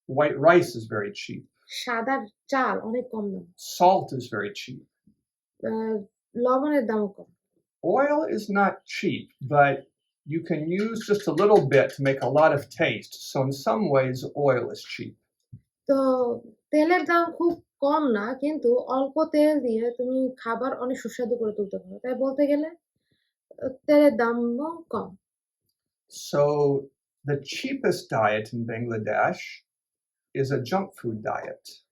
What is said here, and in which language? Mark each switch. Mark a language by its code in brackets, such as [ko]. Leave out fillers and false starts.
[en] White rice is very cheap. [bn] সাদা চাল অনেক কম দাম। [en] Salt is very cheap. [bn] লবণের দামও কম। [en] Oil is not cheap, but you can use just a little bit to make a lot of taste. So in some ways, oil is cheap. [bn] তো তেলের দাম খুব কম না, কিন্তু অল্প তেল দিয়ে তুমি খাবার অনেক সুস্বাদু করে তুলতে পারো। তাই বলতে গেলে তেলের দামও কম। [en] So the cheapest diet in Bangladesh is a junk food diet.